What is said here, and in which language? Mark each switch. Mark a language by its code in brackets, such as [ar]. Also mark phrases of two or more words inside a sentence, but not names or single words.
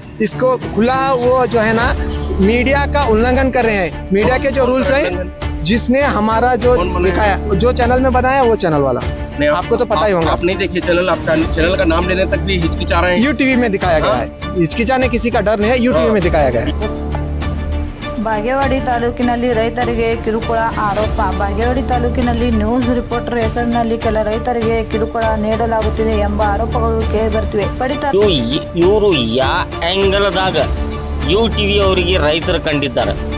[hi] इसको खुला वो जो है ना मीडिया का उल्लंघन कर रहे हैं. मीडिया के जो रूल्स है, जिसने हमारा जो दिखाया, जो चैनल में बताया वो चैनल वाला. आपको तो पता ही होगा. आप नहीं देखिए चैनल, आपका चैनल का नाम लेने तक भी हिचकिचा रहे हैं. UTV में दिखाया गया है. हिचकिचाने किसी का डर नहीं है. UTV में दिखाया गया है. [kn] ಬಾಗೇವಾಡಿ ತಾಲೂಕಿನಲ್ಲಿ ರೈತರಿಗೆ ಕಿರುಕುಳ ಆರೋಪ. ಬಾಗೇವಾಡಿ ತಾಲೂಕಿನಲ್ಲಿ ನ್ಯೂಸ್ ರಿಪೋರ್ಟರ್ ಹೆಸರಿನಲ್ಲಿ ಕೆಲ ರೈತರಿಗೆ ಕಿರುಕುಳ ನೀಡಲಾಗುತ್ತಿದೆ ಎಂಬ ಆರೋಪಗಳು ಕೇಳಿಬರುತ್ತಿವೆ. ಇವರು ಯಾ ಆಂಗಲ್ದಾಗ UTV ಅವರಿಗೆ ರೈತರು ಕಂಡಿದ್ದಾರೆ.